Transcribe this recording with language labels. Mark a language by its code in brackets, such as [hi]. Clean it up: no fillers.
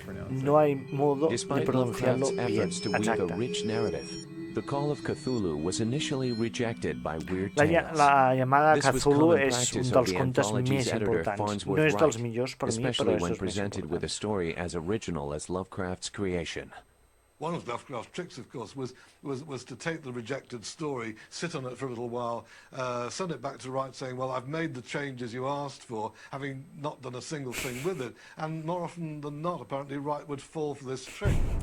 [es] No hay modo de pronunciarlo bien. [ca] Exacte. [en] The Call of Cthulhu was initially rejected by Weird Tales. [ca] La llamada Cthulhu és un dels contes més importants. No és dels millors per mi, però és dels més [en] presented with a story as original as Lovecraft's creation. One of Lovecraft's tricks, of course, was to take the rejected story, sit on it for a little while, send it back to Wright saying, well, I've made the changes you asked for, having not done a single thing with it. And more often than not, apparently, Wright would fall for this trick.